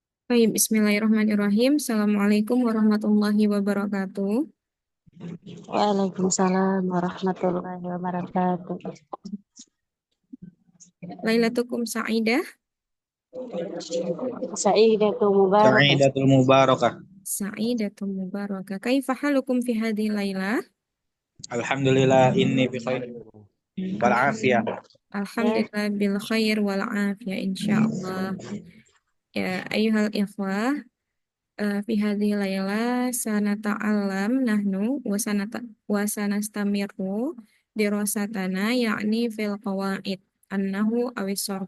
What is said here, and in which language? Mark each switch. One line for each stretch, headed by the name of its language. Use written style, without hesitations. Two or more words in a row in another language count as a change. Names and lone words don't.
Arabic: Baik، بسم الله الرحمن الرحيم. السلام عليكم ورحمة الله وبركاته. وعليكم السلام ورحمة الله وبركاته. ليلتكم سعيدة. سعيدة مباركة. سعيدة مباركة. سعيدة مباركة. كيف حالكم في هذه الليلة? الحمد لله إني بخير وال الحم-- عافية. الحمد لله بالخير والعافية إن شاء الله. يا، أيها الإخوة، في هذه الليلة سنتعلم نحن وسنستمر دراستنا يعني في القواعد النحو والصرف.